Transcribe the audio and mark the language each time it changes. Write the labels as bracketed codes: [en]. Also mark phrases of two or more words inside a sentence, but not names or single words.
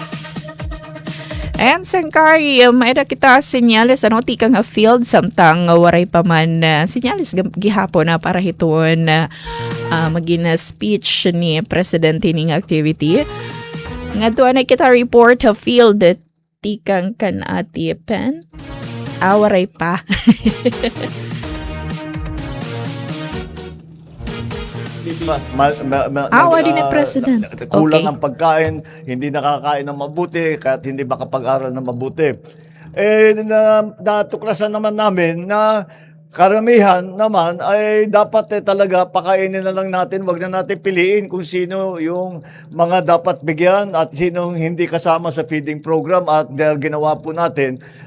[war] And sangkay, maeda kita senyales tika nga field samtang waray pa man senyales gihapon na para hiton magina speech ni Presidente ning activity. Nga tuwa na kita report field tikang kan ati pen. Waray pa. Awa din ang president. [tl] Kulang Okay. ang pagkain, hindi nakakain ng mabuti, kahit hindi makapag-aral ng mabuti. Natuklasan naman namin na karamihan naman ay dapat talaga pakainin na lang natin, wag na natin piliin kung sino yung mga dapat bigyan at sinong hindi kasama sa [en] feeding program [tl] at dahil ginawa po natin